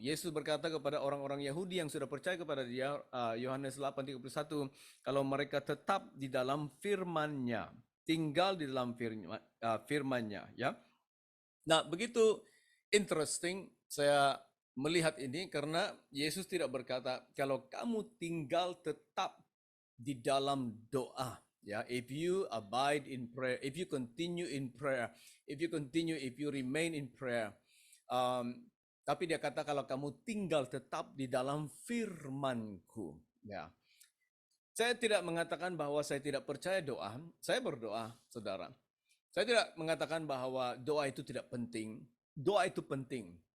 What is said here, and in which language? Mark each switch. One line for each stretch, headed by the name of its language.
Indonesian: Yesus berkata kepada orang-orang Yahudi yang sudah percaya kepada Dia, Yohanes 8:31, kalau mereka tetap di dalam firman-Nya, tinggal di dalam firman-Nya, ya. Nah, begitu interesting saya melihat ini karena Yesus tidak berkata kalau kamu tinggal tetap di dalam doa.
English: Ya, if you abide in prayer, if you continue in prayer, if you remain in prayer.
Indonesian: Tapi dia kata kalau kamu tinggal tetap di dalam firman-Ku. Ya. Saya tidak mengatakan bahwa saya tidak percaya doa. Saya berdoa, saudara. Saya tidak mengatakan bahwa doa itu tidak penting. Doa itu penting.